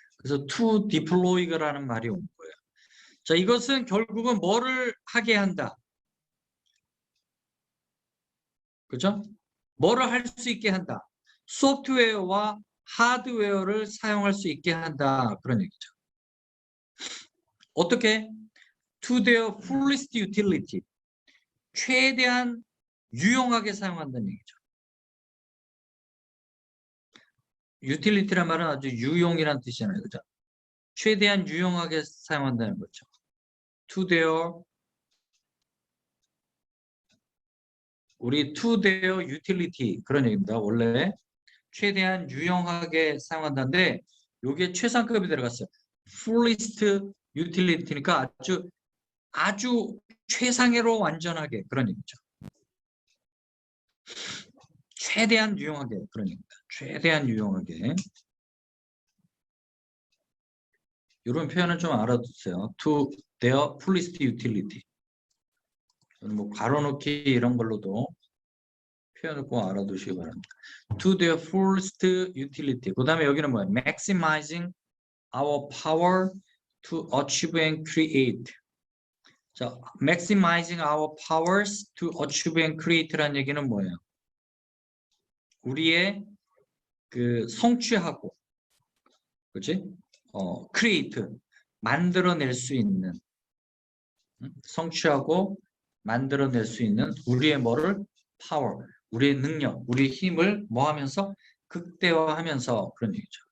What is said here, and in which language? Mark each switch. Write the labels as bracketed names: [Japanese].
[Korean] 그래서 to deploy라는 말이 온 거예요. 자, 이것은 결국은 뭐를 하게 한다. 그죠? 뭐를 할 수 있게 한다. 소프트웨어와 하드웨어를 사용할 수 있게 한다. 그런 얘기죠. 어떻게? [English] To their fullest utility. [Korean] 최대한 유용하게 사용한다는 얘기죠. utility란 말은 아주 유용이라는 뜻이잖아요. 그죠? 최대한 유용하게 사용한다는 거죠. [English] To their 우리 to their utility [Korean] 그런 얘기입니다. 원래 최대한 유용하게 사용한다는데 이게 최상급이 들어갔어요. fullest utility니까 아주 최상으로 완전하게 그런 얘기죠. 최대한 유용하게 그런 얘기입니다. 최대한 유용하게. 이런 표현은 좀 알아두세요. [English] To their fullest utility. [Korean] 뭐 괄호넣기 이런 걸로도 표현을 꼭 알아두시기 바랍니다. [English] To their fullest utility. [Korean] 그 다음에 여기는 뭐예요? [English] Maximizing our power to achieve and create. 자, maximizing our powers to achieve and create라는 [Korean] 얘기는 뭐예요? 우리의 그 성취하고, 그렇지? create 만들어낼 수 있는, 성취하고 만들어낼 수 있는 우리의 뭐를 power, 우리의 능력, 우리의 힘을 뭐 하면서 극대화하면서 그런 얘기죠.